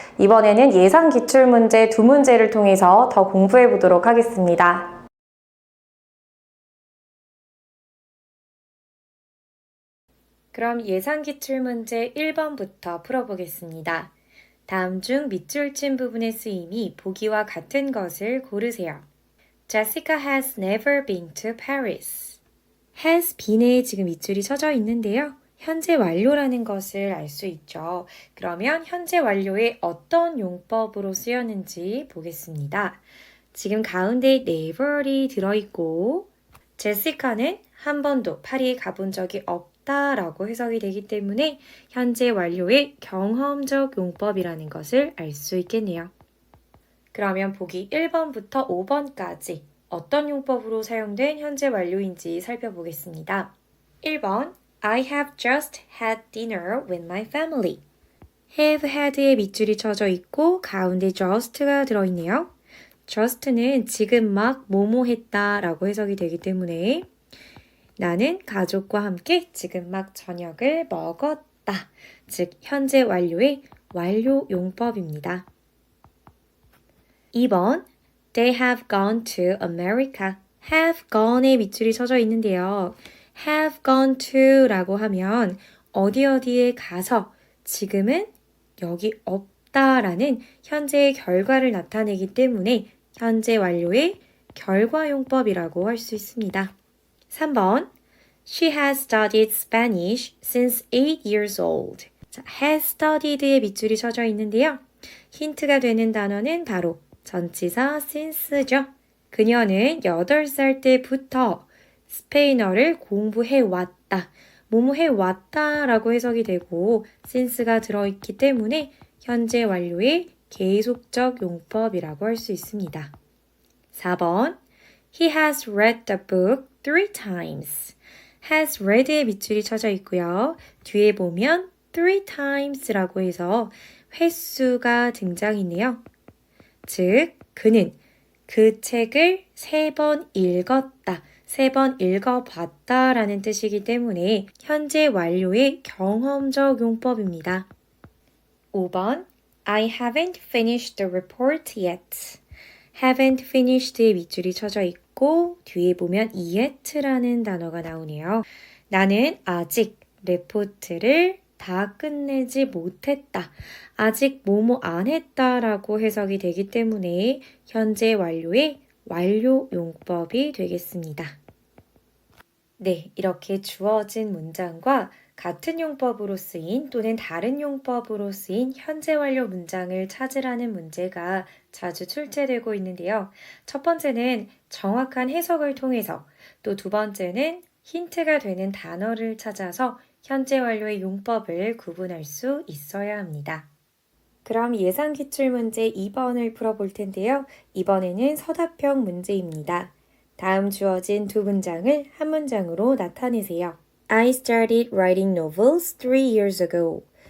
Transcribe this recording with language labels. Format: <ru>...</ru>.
<ko>이번에는 예상 기출문제 2문제를 통해서 더 공부해 보도록 하겠습니다. 그럼 예상 기출문제 1번부터 풀어보겠습니다. 다음 중 밑줄 친 부분의 쓰임이 보기와 같은 것을 고르세요.</ko> <en>Jessica has never been to Paris.</en> <ko>has been에 지금 밑줄이 쳐져 있는데요. 현재 완료라는 것을 알 수 있죠. 그러면 현재 완료에 어떤 용법으로 쓰였는지 보겠습니다. 지금 가운데 never이 들어있고 제시카는 한 번도 파리에 가본 적이 없다라고 해석이 되기 때문에 현재 완료의 경험적 용법이라는 것을 알 수 있겠네요. 그러면 보기 1번부터 5번까지 어떤 용법으로 사용된 현재 완료인지 살펴보겠습니다. 1번</ko> <en>I have just had dinner with my family.</en> <ko>have had에 밑줄이 쳐져 있고 가운데 just가 들어있네요. just는 지금 막 뭐뭐 했다 라고 해석이 되기 때문에 나는 가족과 함께 지금 막 저녁을 먹었다. 즉 현재 완료의 완료 용법입니다. 2번</ko> <en>They have gone to America.</en> <ko>have gone에 밑줄이 쳐져 있는데요. have gone to 라고 하면 어디에 가서 지금은 여기 없다라는 현재의 결과를 나타내기 때문에 현재 완료의 결과용법이라고 할 수 있습니다. 3번</ko> <en>She has studied Spanish since 8 years old.</en> <ko>자, has studied의 밑줄이 쳐져 있는데요. 힌트가 되는 단어는 바로 전치사 since죠. 그녀는 8살 때부터 스페인어를 공부해 왔다. 뭐뭐 해왔다 라고 해석이 되고 since가 들어있기 때문에 현재 완료의 계속적 용법이라고 할 수 있습니다. 4번</ko> <en>He has read the book 3 times.</en> <ko>has read의 밑줄이 쳐져 있고요. 뒤에 보면 3 times라고 해서 횟수가 등장이네요. 즉, 그는 그 책을 3번 읽었다. 3번 읽어봤다 라는 뜻이기 때문에 현재 완료의 경험적 용법입니다. 5번</ko> <en>I haven't finished the report yet.</en> <ko>haven't finished의 밑줄이 쳐져 있고 뒤에 보면 yet라는 단어가 나오네요. 나는 아직 레포트를 다 끝내지 못했다. 아직 뭐뭐 안 했다라고 해석이 되기 때문에 현재 완료의 완료 용법이 되겠습니다. 네, 이렇게 주어진 문장과 같은 용법으로 쓰인 또는 다른 용법으로 쓰인 현재 완료 문장을 찾으라는 문제가 자주 출제되고 있는데요. 첫 번째는 정확한 해석을 통해서 또 두 번째는 힌트가 되는 단어를 찾아서 현재 완료의 용법을 구분할 수 있어야 합니다. 그럼 예상 기출문제 2번을 풀어볼 텐데요. 이번에는 서답형 문제입니다. 다음 주어진 두 문장을 한 문장으로 나타내세요.</ko> <en>I started writing novels 3 years ago.</en>